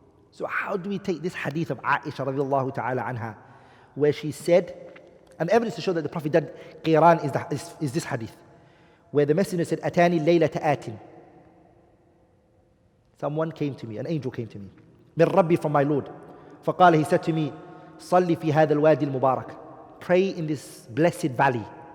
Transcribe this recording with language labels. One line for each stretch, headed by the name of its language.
English: So how do we take this hadith of Aisha radiallahu ta'ala anha, where she said, and evidence to show that the Prophet did Qiran is this hadith, where the Messenger said,
Arabic: Atani laylata atin.
English: Someone came to me, an angel came to me.
Arabic: Min Rabbi,
English: from my Lord.
Arabic: فقال,
English: he said to me,
Arabic: صلي في هذا الوادي المبارك.
English: Pray in this blessed valley.